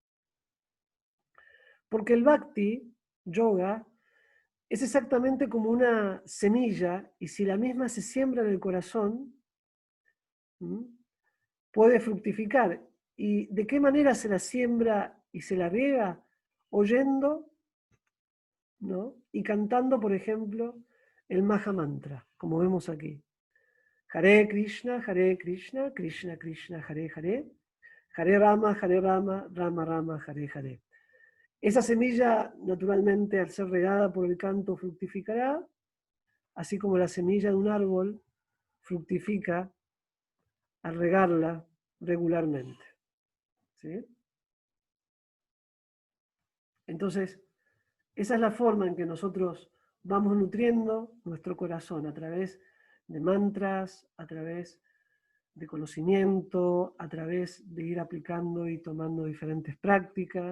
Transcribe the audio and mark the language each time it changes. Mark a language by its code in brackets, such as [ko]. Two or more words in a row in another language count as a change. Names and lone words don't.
[es] Porque el Bhakti Yoga es exactamente como una semilla y si la misma se siembra en el corazón, puede fructificar. ¿Y de qué manera se la siembra y se la riega? Oyendo, ¿no? Y cantando, por ejemplo, el Maha Mantra, como vemos aquí. [sa] हरे कृष्ण कृष्ण कृष्ण हरे हरे हरे राम राम राम हरे हरे. [es] Esa semilla, naturalmente, al ser regada por el canto, fructificará, así como la semilla de un árbol fructifica al regarla regularmente. ¿Sí? Entonces, esa es la forma en que nosotros vamos nutriendo nuestro corazón a través de mantras, a través de conocimiento, a través de ir aplicando y tomando diferentes prácticas.